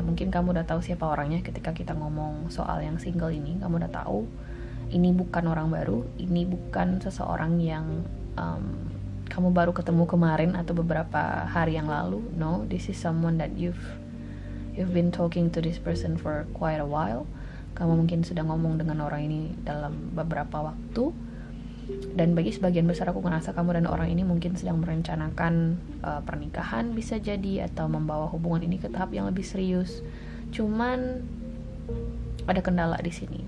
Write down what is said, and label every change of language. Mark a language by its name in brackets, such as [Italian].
[Indonesian] Mungkin kamu udah tahu siapa orangnya ketika kita ngomong soal yang single ini. Kamu udah tahu ini bukan orang baru, ini bukan seseorang yang kamu baru ketemu kemarin atau beberapa hari yang lalu. [English] No, this is someone that you've been talking to this person for quite a while. [Indonesian] Kamu mungkin sudah ngomong dengan orang ini dalam beberapa waktu. Dan bagi sebagian besar aku ngerasa kamu dan orang ini mungkin sedang merencanakan pernikahan, bisa jadi, atau membawa hubungan ini ke tahap yang lebih serius. Cuman ada kendala di sini.